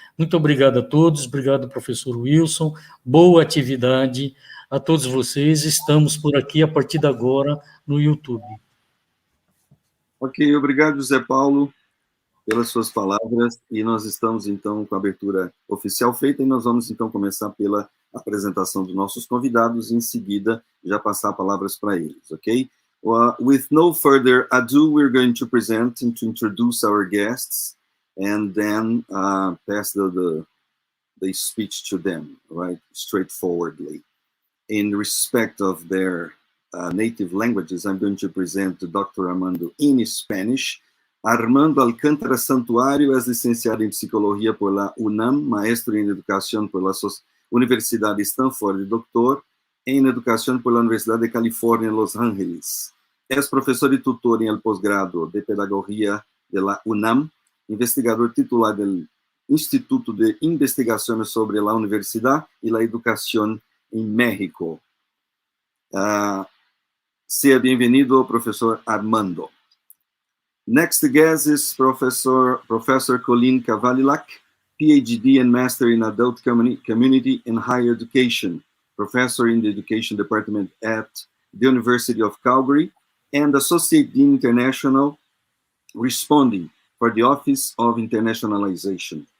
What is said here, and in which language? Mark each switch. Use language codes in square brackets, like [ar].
[pt] Muito obrigado a todos, obrigado, professor Wilson, boa atividade a todos vocês, estamos por aqui a partir de agora no YouTube. Ok, obrigado, José Paulo, pelas suas palavras, e nós estamos, então, com a abertura oficial feita, e nós vamos, então, começar pela apresentação dos nossos convidados, e, em seguida, já passar palavras para eles, ok? [en] With no further ado, we're going to present and to introduce our guests, and then pass the speech to them, right, straightforwardly. In respect of their native languages, I'm going to present Dr. Armando in Spanish. [es] Armando Alcântara Santuário es licenciado en Psicología por la UNAM, maestro en Educación por la Universidad de Stanford y doctor en Educación por la Universidad de California en Los Ángeles. Es profesor y tutor en el posgrado de Pedagogía de la UNAM, investigador titular del Instituto de Investigaciones sobre la Universidad y la Educación en México. Sea bienvenido, profesor Armando. [en] Next guest is Professor Colleen Cavalilac, PhD and Master in Adult Community and Higher Education, Professor in the Education Department at the University of Calgary, and Associate Dean International, responding for the Office of Internationalization.